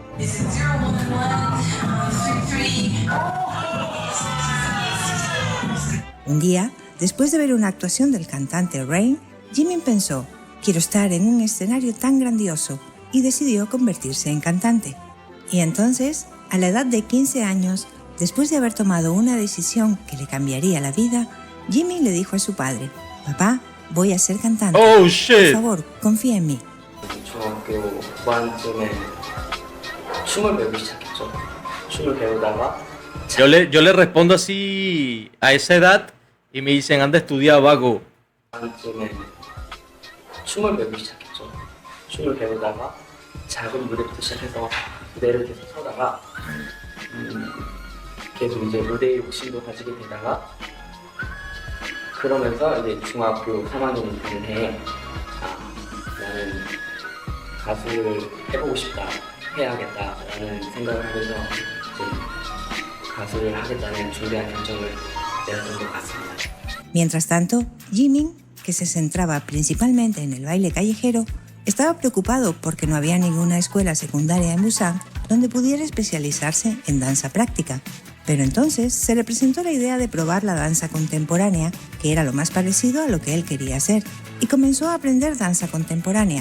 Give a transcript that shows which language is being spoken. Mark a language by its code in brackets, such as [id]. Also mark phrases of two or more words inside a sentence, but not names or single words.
[es] Un día, después de ver una actuación del cantante Rain, Jimin pensó, quiero estar en un escenario tan grandioso, y decidió convertirse en cantante. Y entonces, a la edad de 15 años, después de haber tomado una decisión que le cambiaría la vida, Jimin le dijo a su padre, papá, voy a ser cantante. [en] Oh, shit. [es] Por favor, confía en mí. [ko] 중학교 후반쯤에 춤을 배우기 시작했죠. 춤을 배우다가 [es] Yo le respondo así a esa edad y me dicen, anda a estudiar, vago. [ko] 후반쯤에 춤을 배우기 시작했죠. 춤을 배우다가 작은 무대부터 시작해서 무대를 계속 서다가 계속 이제 무대의 욕심도 가지게 되다가 그러면서 이제 중학교 3학년이 되는 해에 나는 가수를 해보고 싶다, 해야겠다라는 생각을 하면서 이제 가수를 하겠다는 중대한 결정을 내렸던 것 같습니다. [es] Mientras tanto, Jimin, que se centraba principalmente en el baile callejero, estaba preocupado porque no había ninguna escuela secundaria en Busan donde pudiera especializarse en danza práctica. Pero entonces se le presentó la idea de probar la danza contemporánea, que era lo más parecido a lo que él quería hacer, y comenzó a aprender danza contemporánea.